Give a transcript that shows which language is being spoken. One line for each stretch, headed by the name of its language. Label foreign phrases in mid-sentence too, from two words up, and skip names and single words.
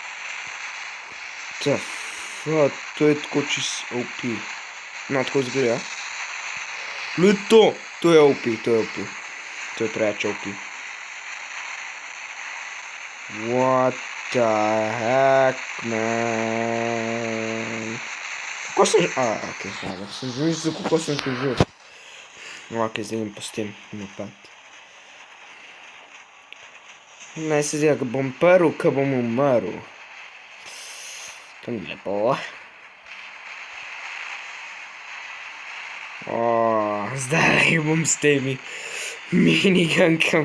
Slovenian: To je tako čist OP. No, tako izgleda. Ni to. To je OP. To je preveč OP.
English: What the heck, man?
Slovenian: Kako sem... ok, hvala. Sem že mislil, kako sem se že... Ok, zdaj mi pa s tem napad. Naj se zdaj, ko bom prv, ko bom umrl. To ni lepo. Zdaj bom s temi minigankami.